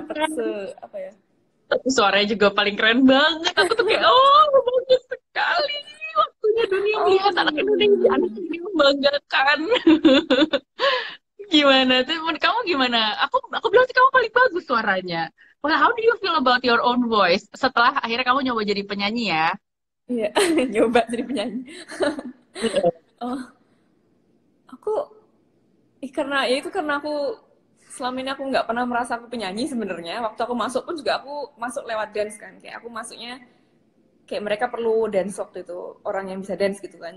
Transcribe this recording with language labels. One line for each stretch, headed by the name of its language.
Indonesian: dapet apa ya. tapi suaranya juga paling keren banget. Aku tuh kayak, oh bagus sekali. Waktunya dunia melihat anak Indonesia, anak Oh. ini membanggakan. Gimana tuh? Menurut kamu gimana? Aku bilang sih kamu paling bagus suaranya.
English: Well, how do you feel about your own voice?
Indonesian: Setelah akhirnya kamu nyoba jadi penyanyi ya? Iya, nyoba jadi penyanyi. Oh, aku karena ya itu karena aku selama ini aku nggak pernah merasa aku penyanyi sebenarnya. Waktu aku masuk pun juga aku masuk lewat dance kan. Kayak aku masuknya kayak mereka perlu dance waktu itu orang yang bisa dance gitu kan.